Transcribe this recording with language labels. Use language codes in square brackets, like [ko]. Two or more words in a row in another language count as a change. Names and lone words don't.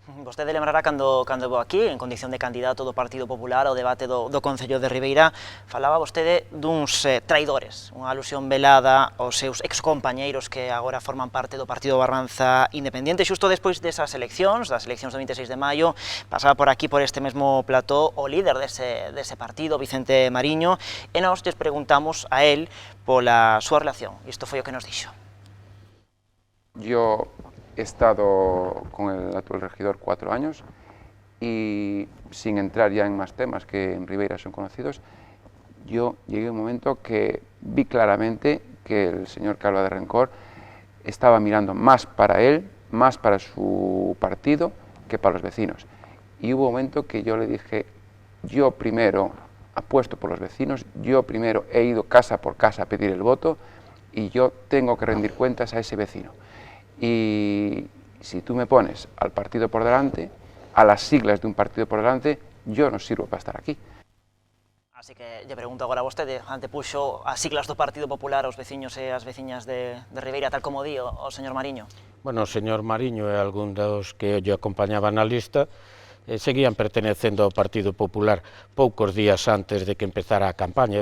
[gl] Vostede lembrará cando vou aquí, en condición de candidato do Partido Popular ao debate do Concello de Ribeira, falaba vostede duns traidores, unha alusión velada aos seus excompañeiros que agora forman parte do Partido Barbanza Independiente. Xusto despois desas eleccións, das eleccións do 26 de maio, pasaba por aquí, por este mesmo plató, o líder dese partido, Vicente Mariño, e nós lles preguntamos a él pola súa relación. Isto foi o que nos dixo. [es] Yo he estado con el actual regidor 4 años y, sin entrar ya en más temas que en Ribeira son conocidos, yo llegué a un momento que vi claramente que el señor Calva de Rencor estaba mirando más para él, más para su partido, que para los vecinos. Y hubo un momento que yo le dije, yo primero apuesto por los vecinos, yo primero he ido casa por casa a pedir el voto y yo tengo que rendir cuentas a ese vecino. Y si tú me pones al partido por delante, a las siglas de un partido por delante, yo no sirvo para estar aquí. [gl] Así que lle pregunto agora a vostede, antepuxo as siglas do Partido Popular aos veciños e as veciñas de Ribeira, tal como di o señor Mariño? Bueno, o señor Mariño e algún dos que lle acompañaban na lista seguían pertenecendo ao Partido Popular poucos días antes de que empezara a campaña.